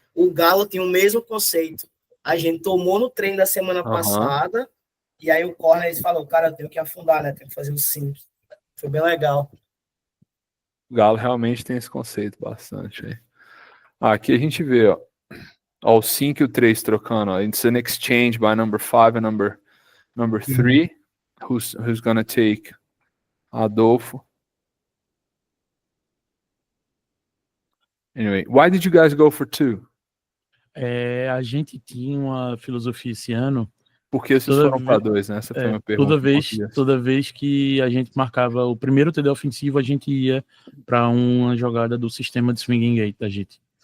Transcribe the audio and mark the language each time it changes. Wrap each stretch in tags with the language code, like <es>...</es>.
<pt>O Galo tinha o mesmo conceito. A gente tomou no treino da semana passada, e aí o corner eles falou, cara, eu tenho que afundar, né? Tenho que fazer o 5. Foi bem legal. O Galo realmente tem esse conceito bastante aí. Aqui a gente vê, ó o 5 e o 3 trocando, ó.</pt> <en>It's an exchange by number 5 and number 3. Who's gonna take Adolfo? Anyway, why did you guys go for 2?</en> <pt>A gente tinha uma filosofia esse ano. Por que vocês foram para 2, né? Essa foi uma pergunta. Toda vez que a gente marcava o primeiro TD ofensivo, a gente ia para uma jogada do sistema de swinging gate da gente.</pt>